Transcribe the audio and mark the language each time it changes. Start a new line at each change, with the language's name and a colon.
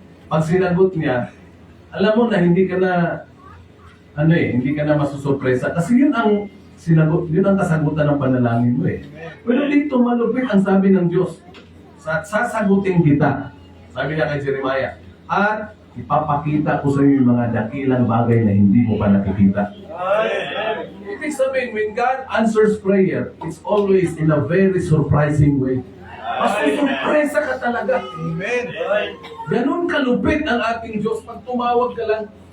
Filipino: Pag sinagot niya, alam mo na hindi ka na, hindi ka na masusurpresa. Kasi yun ang sinagot, yun ang kasagutan ng panalangin mo eh. Pero dito malupit ang sabi ng Diyos. Sasagutin kita, sabi niya kay Jeremiah, at ipapakita ko sa iyo yung mga dakilang bagay na hindi mo pa nakikita. Ibig sabihin,
English: when God answers prayer, it's always in a very surprising way.
Filipino: Masusurpresa ka talaga. Amen. Ganun kalupit ang ating Diyos pag tumawag ka lang.